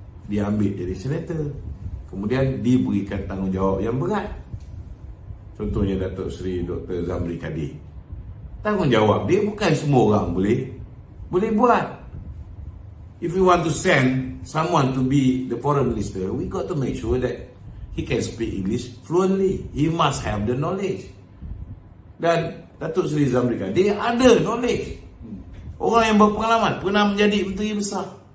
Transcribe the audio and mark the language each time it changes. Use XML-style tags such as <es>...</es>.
<ms>dia ambil jadi senator. Kemudian diberikan tanggungjawab yang berat. Contohnya Datuk Seri Dr. Zamri Kadir. Tanggungjawab dia bukan semua orang boleh buat.</ms> <en>If we want to send someone to be the foreign minister, we got to make sure that he can speak English fluently. He must have the knowledge.</en> <ms>Dan Datuk Seri Zamri Kadir ada knowledge. Orang yang berpengalaman, pernah menjadi menteri besar.</ms>